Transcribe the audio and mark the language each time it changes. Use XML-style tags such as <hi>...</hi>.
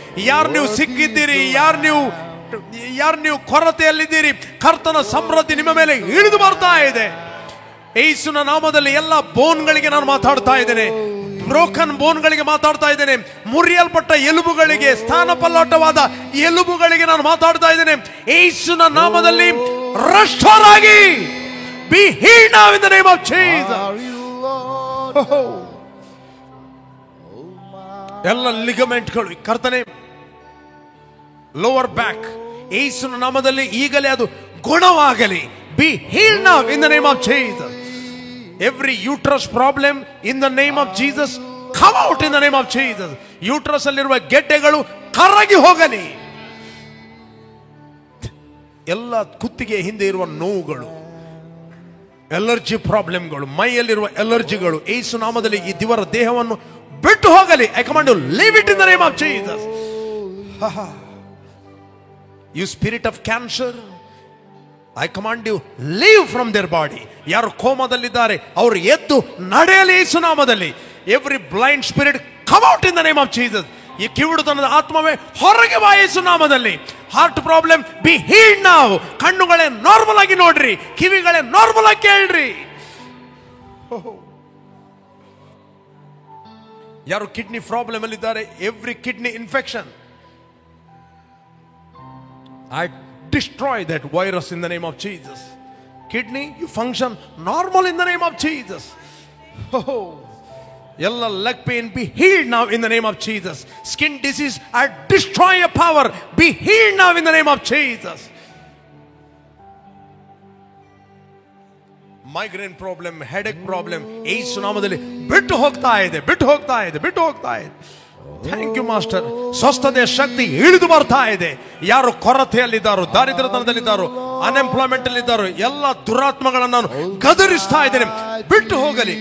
<kn>ಯಾರು ನೀವು ಸಿಕ್ಕಿದ್ದೀರಿ, ಯಾರು ನೀವು ಕೊರತೆಯಲ್ಲಿದ್ದೀರಿ, ಕರ್ತನ ಸಮೃದ್ಧಿ ನಿಮ್ಮ ಮೇಲೆ ಇಳಿದು ಬರ್ತಾ ಇದೆ. ಯೇಸುವಿನ ನಾಮದಲ್ಲಿ ಎಲ್ಲ ಬೋನ್ಗಳಿಗೆ ನಾನು ಮಾತಾಡ್ತಾ ಇದ್ದೇನೆ, ಬ್ರೋಕನ್ ಬೋನ್ಗಳಿಗೆ ಮಾತಾಡ್ತಾ ಇದ್ದೇನೆ, ಮುರಿಯಲ್ಪಟ್ಟ ಎಲುಬುಗಳಿಗೆ, ಸ್ಥಾನಪಲ್ಲಟವಾದ ಎಲುಬುಗಳಿಗೆ ನಾನು ಮಾತಾಡ್ತಾ ಇದ್ದೇನೆ. ಯೇಸುವಿನ ನಾಮದಲ್ಲಿ ರೆಸ್ಟೋರ್ ಆಗಿ,</kn> <en>be healed now in the name of Jesus.</en> <kn>ಎಲ್ಲ ಲಿಗಮೆಂಟ್ಗಳು ಕರ್ತನೆ, ಲೋವರ್ ಬ್ಯಾಕ್, ಯೇಸುವಿನ ನಾಮದಲ್ಲಿ ಈಗಲೇ ಅದು ಗುಣವಾಗಲಿ.</kn> <en>Be healed now in the name of Jesus. Every uterus problem in the name of Jesus come out in the name of Jesus.</en> <kn>Uterus ಅಲ್ಲಿರುವ ಗೆಡ್ಡೆಗಳು ಕರಗಿ ಹೋಗಲಿ. ಎಲ್ಲ ಕುತ್ತಿಗೆ ಹಿಂದೆ ಇರುವ ನೋವುಗಳು, ಎಲರ್ಜಿ ಪ್ರಾಬ್ಲಮ್ಗಳು, ಮೈಯಲ್ಲಿರುವ ಎಲರ್ಜಿಗಳು ಯೇಸು ನಾಮದಲ್ಲಿ ಈ ಇವರ ದೇಹವನ್ನು ಬಿಟ್ಟು ಹೋಗಲಿ.</kn> <en>I command you leave it in the name of Jesus. You spirit of cancer, I command you leave from their body.</en> <kn>ಯಾರು ಕೋಮದಲ್ಲಿದ್ದಾರೆ ಅವರು ಎದ್ದು ನಡೆಯಲಿ ಯೇಸು ನಾಮದಲ್ಲಿ.</kn> <en>Every blind spirit come out in the name of Jesus.</en> <kn>ಈ ಕಿವುಡುತನದ ಆತ್ಮವೇ ಹೊರಗೆ ಬಾ ಯೇಸು ನಾಮದಲ್ಲಿ.</kn> <en>Heart problem be healed ನಾವು.</en> <kn>ಕಣ್ಣುಗಳೇ ನಾರ್ಮಲ್ ಆಗಿ ನೋಡ್ರಿ, ಕಿವಿಗಳೇ ನಾರ್ಮಲ್ ಆಗಿ ಕೇಳ್ರಿ. ಯಾರು kidney problem ಅಲ್ಲಿದ್ದಾರೆ,</kn> <en>Every kidney infection, I destroy that virus in the name of Jesus. Kidney, you function normal in the name of Jesus.</en> <kn>Yalla</kn> <en>leg pain be healed now in the name of Jesus. Skin disease, I destroy your power. Be healed now in the name of Jesus. Migraine problem, headache problem,</en> <kn>ಯೇಸು ನಾಮದಲ್ಲಿ ಬಿಟ್ಟು ಹೋಗ್ತಾ ಇದೆ, ಬಿಟ್ಟು ಹೋಗ್ತಾ ಇದೆ, ಬಿಟ್ಟು ಹೋಗ್ತಾ ಇದೆ.</kn> <en>Thank you master.</en> <kn>ಸ್ವಸ್ಥತೆಯ ಶಕ್ತಿ ಇಳಿದು ಬರ್ತಾ ಇದೆ. ಯಾರು ಕೊರತೆಯಲ್ಲಿದ್ದಾರೋ, ದಾರಿದ್ರ್ಯತನದಲ್ಲಿದ್ದಾರೋ, ಅನ್ಎಂಪ್ಲಾಯ್ಮೆಂಟ್ ಅಲ್ಲಿದ್ದಾರೋ, ಎಲ್ಲ ದುರಾತ್ಮಗಳನ್ನು ನಾನು ಗದರಿಸ್ತಾ ಇದ್ದೇನೆ, ಬಿಟ್ಟು ಹೋಗಲಿ.</kn>